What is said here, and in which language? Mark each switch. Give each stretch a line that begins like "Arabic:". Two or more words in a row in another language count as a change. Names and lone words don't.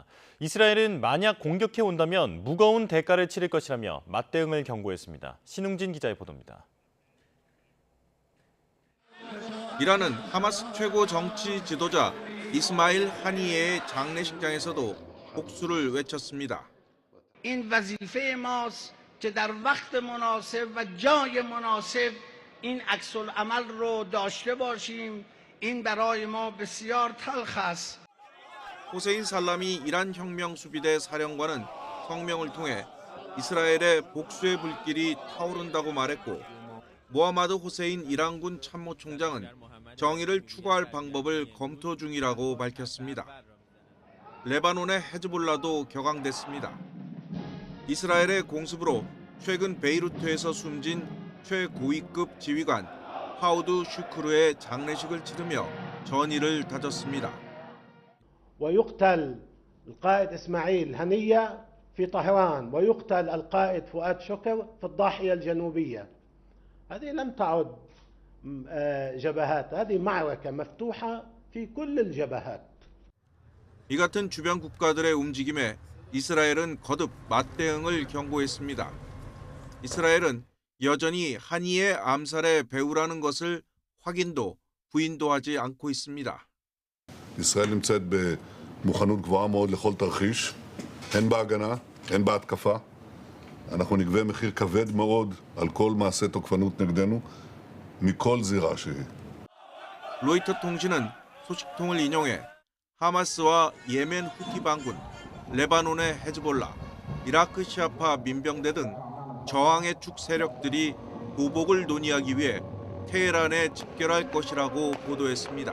Korean: 이스라엘은 만약 공격해 온다면 무거운 대가를 치를 것이라며 맞대응을 경고했습니다. 신웅진 기자의 보도입니다. 이란은 하마스 최고 정치 지도자 이스마일 하니예의 장례식장에서도 복수를 외쳤습니다.
Persian: این وظیفه ماست که در وقت مناسب و جای مناسب این عکس العمل رو داشته باشیم. این برای ما بسیار تلخ است.
Korean: 호세인 살라미 이란 혁명 수비대 사령관은 성명을 통해 이스라엘의 복수의 불길이 타오른다고 말했고, 모하마드 호세인 이란군 참모총장은 정의를 추구할 방법을 검토 중이라고 밝혔습니다. 레바논의 헤즈볼라도 격앙됐습니다. 이스라엘의 공습으로 최근 베이루트에서 숨진 최고위급 지휘관 파우드 슈크르의 장례식을 치르며 전의를 다졌습니다.
Arabic: ويقتل القائد إسماعيل هنية في طهران ويقتل القائد فؤاد شكر في الضاحية الجنوبية. هذه لم تعد جبهات، هذه معركة مفتوحة في كل الجبهات.
Korean: 이 같은 주변 국가들의 움직임에 이스라엘은 거듭 맞대응을 경고했습니다. 이스라엘은 여전히 하니의 암살의 배후라는 것을 확인도 부인도 하지 않고 있습니다.
Hebrew: ישראל נמצאת במוכנות גבוהה מאוד לכל תרחיש, הן בהגנה, הן בהתקפה. אנחנו נגבה מחיר כבד מאוד על כל מעשה תוקפנות נגדנו, מכל זירה שהיא.
Korean: 로이터 통신은 소식통을 인용해 하마스와 예멘 후티 반군, 레바논의 헤즈볼라, 이라크 시아파 민병대 등 저항의 축 세력들이 보복을 논의하기 위해 테헤란에 집결할 것이라고 보도했습니다.